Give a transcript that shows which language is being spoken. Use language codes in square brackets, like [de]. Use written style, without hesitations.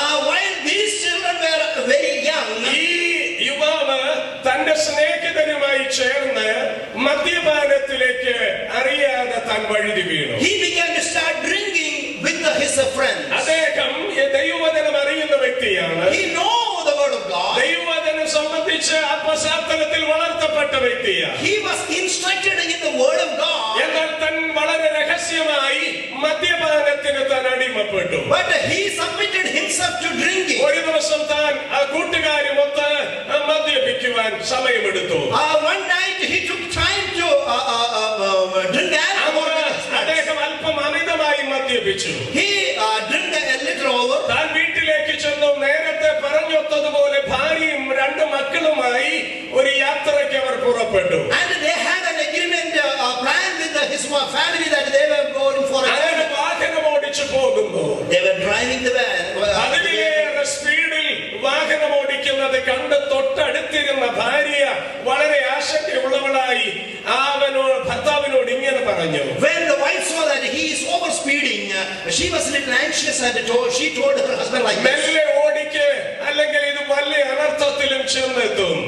[en] While these children were very young, [ml] ഈ യുവാവ് തന്റെ സ്നേഹിതരുമായി ചേർന്ന് മദ്യപാനത്തിലേക്ക് അറിയാതെ താൻ വഴുതി വീണു. [en] he began to start drinking with his friends. [ml] അദ്ദേഹം ദൈവവചനം അറിയുന്ന വ്യക്തിയാണ്. [en] He know the word of God. [ml] ദൈവവചനം സംബന്ധിച്ച് ആ പശ്ചാത്തലത്തിൽ വളർത്തപ്പെട്ട വ്യക്തിയാണ്. [en] He was instructed in the word of God. [ml] എന്നാൽ താൻ വളരെ രഹസ്യമായി മദ്യപാനത്തിന് താൻ അടിമപ്പെട്ടു. [en] But he submitted himself to drinking. [ml] ഒരു ദിവസം താൻ ആ കൂട്ടുകാരുമൊത്ത് മദ്യപിക്കുവാൻ സമയമെടുത്തു. [en] One night he took time to drink alcohol. [ml] അദ്ദേഹം അല്പം അമിതമായി മദ്യപിച്ചു. [en] He drank a little over. [ml] താൻ വീട്ടിലേക്ക് ചെന്നു. നേരത്തെ പറഞ്ഞൊത്തതുപോലെ ഭാര്യയും 2 മക്കളുമായി ഒരു യാത്രയ്ക്ക് അവർ പുറപ്പെട്ടു. [en] And they had an agreement, plan with his family that they were going for a [ml] അങ്ങനെ വാഹനം ഓടിച്ചു പോകുന്നു. [en] They were driving the van. [ml] അതിലേറെ സ്പീഡിൽ വാഹനം ഓടിക്കുന്നത് കണ്ട് തൊട്ടടുത്തിരുന്ന ഭാര്യ വളരെ ആശങ്കയുള്ളവളായി ഭർത്താവിനോട് ഇങ്ങനെ പറഞ്ഞു. [en] When the wife saw that he is over speeding, she was a little anxious and she told her husband like this. [ml] മെല്ലെ ഓടിക്ക്, അല്ലെങ്കിൽ ഇത് വലിയ അനർത്ഥത്തിലും ചെന്നെത്തും.